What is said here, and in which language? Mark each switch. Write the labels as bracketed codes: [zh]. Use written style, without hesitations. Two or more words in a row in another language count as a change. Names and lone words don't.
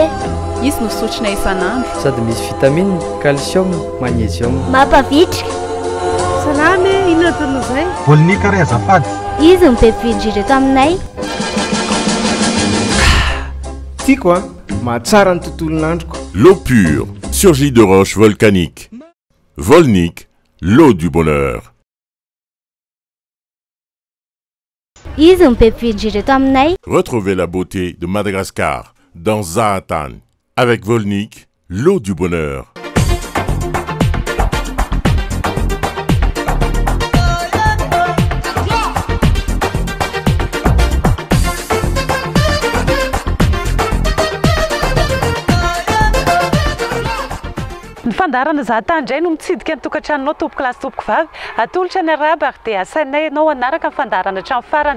[mg] Izy no sotrina isan'andro. Sady misy [fr] vitamine, calcium, magnésium. [mg] Mampavitrika. Salamy inona tono izay? Volnika ry azafady. Izy mipevidry ireto aminay. Tiako a mahatsara ny tontolon'androko. [fr] L'eau pure, surgit de roches volcaniques. Volnic, l'eau du bonheur. [mg] Izy mipevidry ireto aminay. [fr] Retrouvez la beauté de Madagascar dans Zahatan. Avec Volnic, l'eau du bonheur. [mg] Ny fandarana Zahatan indray no mitsidika ny tokantranonao tompoko lasy tompoko vavy atolotra ny araba ary dia asainay ianao hanaraka ny fandarana hatramin'ny farany.